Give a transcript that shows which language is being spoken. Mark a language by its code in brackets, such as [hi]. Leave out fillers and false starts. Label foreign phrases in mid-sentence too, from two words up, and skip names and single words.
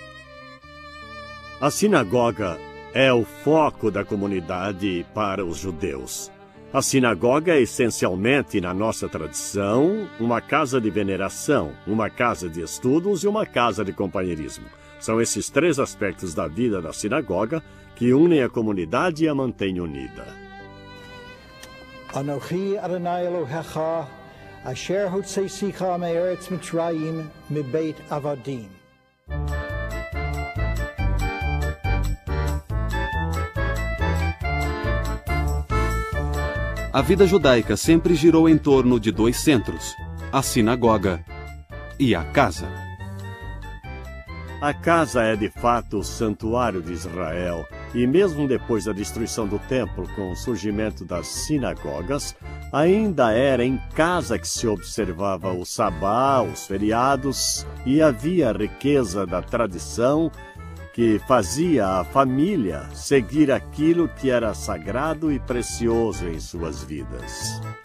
[pt] A sinagoga é o foco da comunidade para os judeus. A sinagoga é essencialmente, na nossa tradição, uma casa de veneração, uma casa de estudos e uma casa de companheirismo. São esses 3 aspectos da vida da sinagoga que unem a comunidade e a mantêm unida. [he] אנוכי אדוני אלוהיך, אשר הוצאתיך מארץ מצרים מבית עבדים. [pt] A vida judaica sempre girou em torno de 2 centros, a sinagoga e a casa. A casa é de fato o santuário de Israel, e mesmo depois da destruição do templo com o surgimento das sinagogas, ainda era em casa que se observava o sabá, os feriados, e havia a riqueza da tradição que fazia a família seguir aquilo que era sagrado e precioso em suas vidas.